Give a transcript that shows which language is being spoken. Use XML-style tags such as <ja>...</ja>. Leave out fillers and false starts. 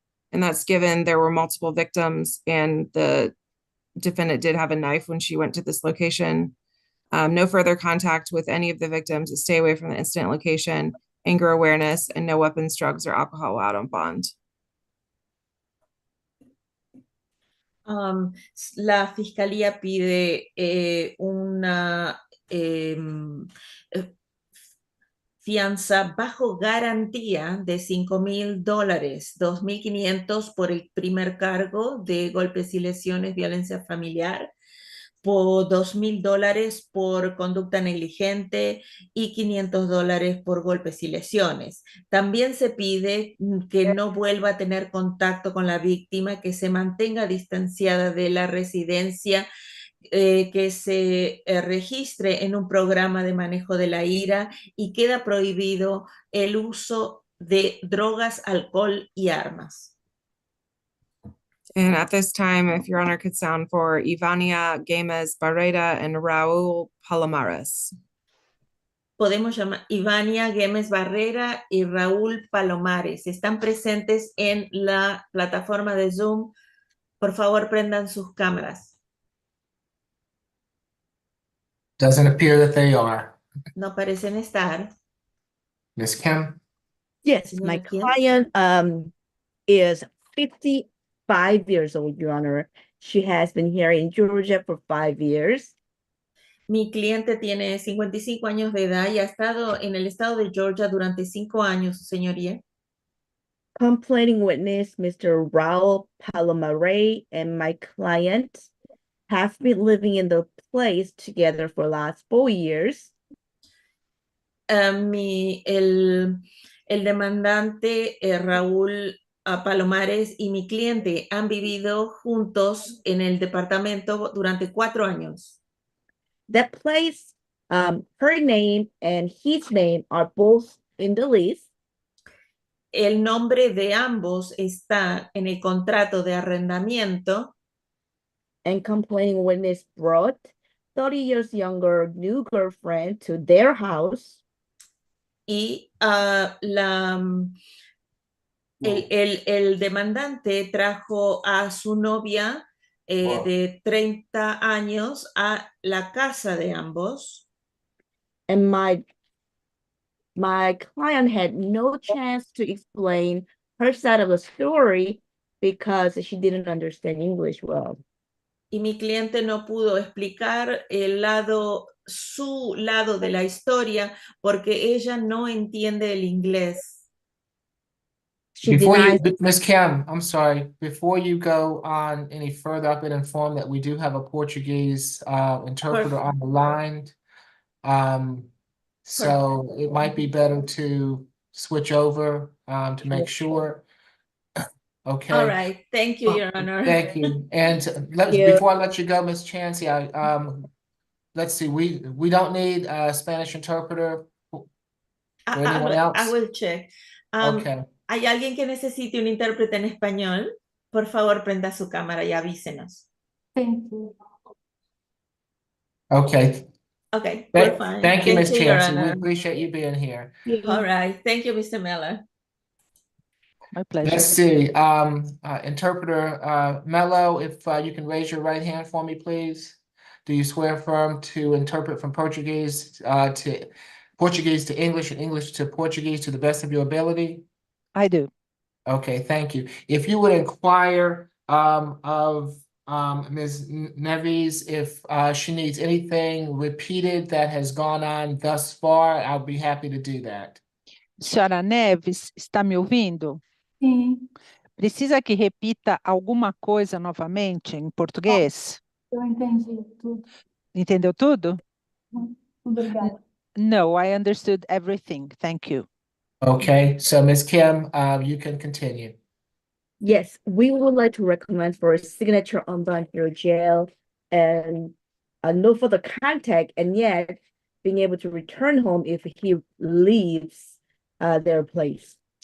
<en>And that's given there were multiple victims and the defendant did have a knife when she went to this location. No further contact with any of the victims to stay away from the incident location, anger awareness, and no weapons, drugs, or alcohol out on bond.</en> <es>La fiscalía pide una fianza bajo garantía de $5,000, $2,500 por el primer cargo de golpes y lesiones, violencia familiar, por $2,000 por conducta negligente y $500 por golpes y lesiones. También se pide que no vuelva a tener contacto con la víctima, que se mantenga distanciada de la residencia, que se registre en un programa de manejo de la ira y queda prohibido el uso de drogas, alcohol y armas.</es> <en>And at this time, if Your Honor could sound for Ivania Gamez Barreda and Raúl Palomares.</en> <es>Podemos llamar Ivania Gómez Barrera y Raúl Palomares. Están presentes en la plataforma de Zoom. Por favor, prendan sus cámaras.</es> <en>Doesn't appear that they are.</en> <es>No parecen estar.</es> <en>Miss Kim? Yes,</en> <es>Señora</es> <en>my Kim. client is 55 years old, Your Honor. She has been here in Georgia for 5 years.</en> <es>Mi cliente tiene 55 años de edad y ha estado en el estado de Georgia durante 5 años, señoría.</es> <en>Complaining witness, Mr. Raul Palomares, and my client have been living in the place together for the last 4 years.</en> <es>El demandante Raúl Palomares y mi cliente han vivido juntos en el departamento durante 4 años.</es> <en>That place, her name and his name are both in the list.</en> <es>el nombre de ambos está en el contrato de arrendamiento.</es> <en>And complaining witness brought 30 years younger new girlfriend to their house.</en> <es>Y el demandante trajo a su novia de 30 años a la casa de ambos.</es> <en>And my client had no chance to explain her side of the story because she didn't understand English well.</en> <es>Y mi cliente no pudo explicar su lado de la historia porque ella no entiende el inglés.</es> <en>She Before you, denies. Ms. Kim, I'm sorry, before you go on any further, I've been informed that we do have a Portuguese interpreter on the line. So it might be better to switch over to make sure. Okay. All right, thank you, Your Honor. Thank you. And before I let you go, Ms. Chansey, let's see, we don't need a Spanish interpreter for anyone else? I will check. Okay.</en> <es>¿Hay alguien que necesite un intérprete en español? Por favor, prenda su cámara y avísenos.</es> <en>Thank you. Okay. Okay, we're fine. Thank you, Ms. Your Chansey. We Honor. appreciate you being here. All right, thank you, Mr. Miller. My pleasure. Let's see, interpreter Mello, if you can raise your right hand for me, please. Do you swear affirm to interpret from Portuguese to English and English to Portuguese to the best of your ability? I do. Okay, thank you. If you would inquire of Ms. Neves if she needs anything repeated that has gone on thus far, I'll be happy to do that.</en> <pt>Senhora Neves, está me ouvindo? Sim, Precisa que repita alguma coisa novamente em português? eu entendi tudo. Entendeu tudo? Obrigada.</pt> <en>No, I understood everything. Thank you. Okay, so Ms. Kim, you can continue. Yes, we would like to recommend for a signature on Banjiro jail and no further contact, and yet being able to return home if he leaves their place.</en>